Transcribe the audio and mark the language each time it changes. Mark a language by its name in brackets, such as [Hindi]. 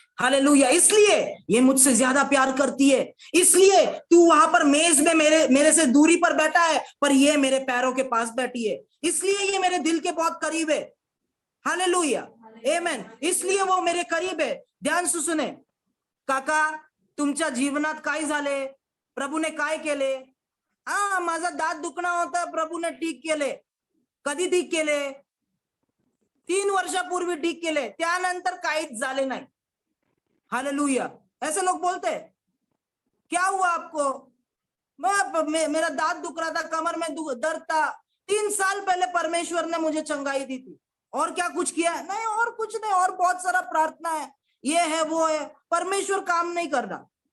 [Hindi] Hallelujah, इसलिए ये मुझसे ज्यादा प्यार करती है। इसलिए तू वहां पर मेज में मेरे से दूरी पर बैठा है, पर ये मेरे पैरों के पास बैठी है, इसलिए ये मेरे दिल के बहुत करीब है। हालेलुया, आमेन। इसलिए वो मेरे करीब है। ध्यान से सुने, [Marathi] काका, तुमच्या जीवनात काय झाले? प्रभूने काय केले? माझा दात दुखणं होतं, प्रभूने ठीक केले. कधी ठीक केले? 3 वर्षापूर्वी ठीक केले, त्यानंतर काहीच झाले नाही। [Hindi] हालेलुया, ऐसे लोग बोलते हैं, क्या हुआ आपको? मेरा दांत दुख रहा था, कमर में दर्द था, 3 साल पहले परमेश्वर ने मुझे चंगाई दी थी। और क्या कुछ किया? नहीं, और कुछ नहीं, और बहुत सारा प्रार्थना है, ये है वो है, परमेश्वर काम नहीं कर रहा।